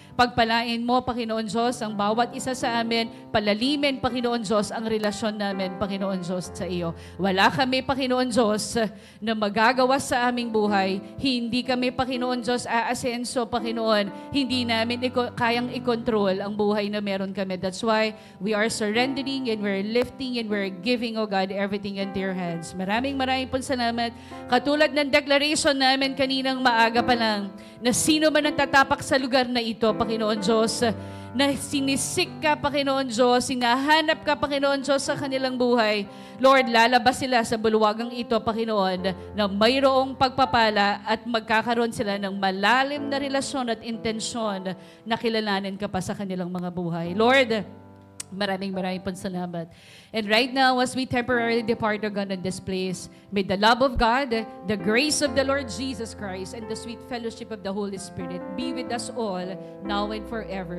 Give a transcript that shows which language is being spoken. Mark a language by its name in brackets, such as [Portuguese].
[Filipino] Pagpalain mo, Panginoon Diyos, ang bawat isa sa amin, palalimin, Panginoon Diyos, ang relasyon namin, Panginoon Diyos, sa iyo. Wala kami, Panginoon Diyos, na magagawa sa aming buhay. Hindi kami, Panginoon Diyos, aasenso, Panginoon. Hindi namin kayang i-control ang buhay na meron kami. [English] That's why we are surrendering and we're lifting and we're giving, O God, everything into your hands. [Filipino] Maraming po salamat. Katulad ng declaration namin kaninang maaga pa lang, na sino man ang tatapak sa lugar na ito, Panginoon Diyos, na sinisik ka, Panginoon Diyos, sinahanap ka, Panginoon Diyos, sa kanilang buhay. Lord, lalabas sila sa bulwagang ito, Panginoon, na mayroong pagpapala at magkakaroon sila ng malalim na relasyon at intensyon na kilalanin ka pa sa kanilang mga buhay. Lord, maraming po salamat. [English] And right now, as we temporarily depart, O God, in this place, may the love of God, the grace of the Lord Jesus Christ, and the sweet fellowship of the Holy Spirit be with us all, now and forever.